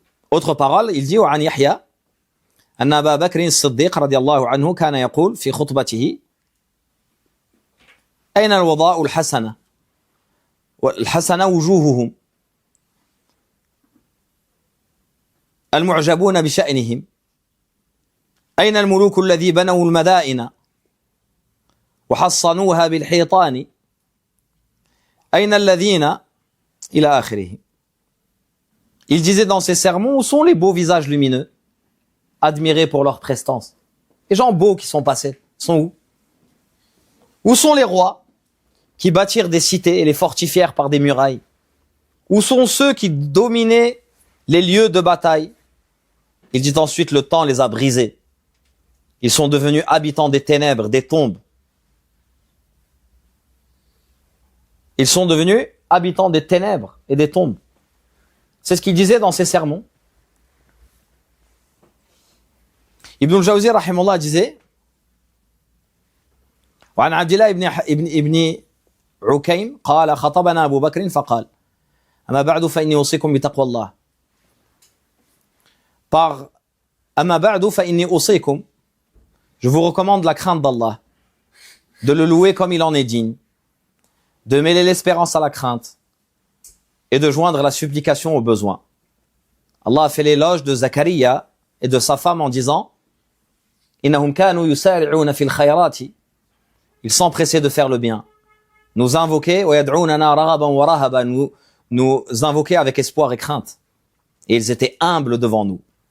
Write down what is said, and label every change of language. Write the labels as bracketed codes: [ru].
[fr] Autre parole, il dit [ar] وعن يحيى أن أبا بكر الصديق رضي الله عنه كان يقول في خطبته أين الوضاء الحسنة والحسنة وجوههم المعجبون بشأنهم أين الملوك الذي بنوا المدائن وحصنوها بالحيطان أين الذين إلى آخره. [fr] Il disait dans ses sermons, où sont les beaux visages lumineux, admirés pour leur prestance? Les gens beaux qui sont passés, sont où? Où sont les rois qui bâtirent des cités et les fortifièrent par des murailles? Où sont ceux qui dominaient les lieux de bataille? Il dit ensuite, le temps les a brisés. Ils sont devenus habitants des ténèbres, des tombes. Ils sont devenus habitants des ténèbres et des tombes. C'est ce qu'il disait dans ses sermons. Ibn al-Jawzi rahimahullah disait [ar] وعن عبد الله ابن عكيم قال خطبنا أبو بكر فقال أما بعد فإني أوصيكم بتقوى الله. [fr] Par [ar] أما بعد فإني أوصيكم, [fr] je vous recommande la crainte d'Allah, de le louer comme il en est digne, de mêler l'espérance à la crainte et de joindre la supplication au besoin. Allah a fait l'éloge de Zakaria et de sa femme en disant [ar] Innahum kanu yusari'una fil khayrati, [fr] ils s'empressaient de faire le bien, nous invoquer [ar] wa yad'unana raghaban wa rahaban, [fr] nous invoquer avec espoir et crainte, et ils étaient humbles devant nous.